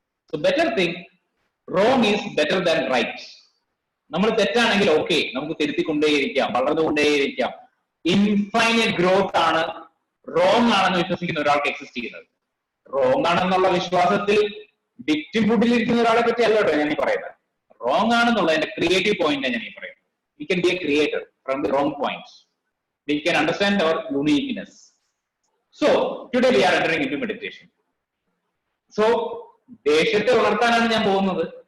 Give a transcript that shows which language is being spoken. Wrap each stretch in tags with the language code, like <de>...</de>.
<en>So better thing, wrong is better than right.</en> <ml>നമ്മൾ തെറ്റാണെങ്കിൽ okay, നമുക്ക് തിരുത്തിക്കൊണ്ടേയിരിക്കാം, വളർന്നുകൊണ്ടേയിരിക്കാം. ഇൻഫൈനൈറ്റ് ഗ്രോത്ത് ആണ് റോങ് ആണെന്ന് വിശ്വസിക്കുന്ന ഒരാൾക്ക് എക്സിസ്റ്റ് ചെയ്യുന്നത്. റോങ് ആണെന്നുള്ള വിശ്വാസത്തിൽ വിക്ടിം ഫുഡിലിരിക്കുന്ന ഒരാളെ പറ്റി അല്ല കേട്ടോ ഞാൻ ഈ പറയുന്നത്. റോങ് ആണെന്നുള്ളതിന്റെ ക്രിയേറ്റീവ് പോയിന്റ് ഞാൻ ഈ പറയുന്നത്.</ml> <en>We can be a creator from the wrong points. We can understand our uniqueness. So today we are entering into meditation. So</en> <ml>ദേഷ്യത്തെ വളർത്താനാണ് ഞാൻ പോകുന്നത്.</ml>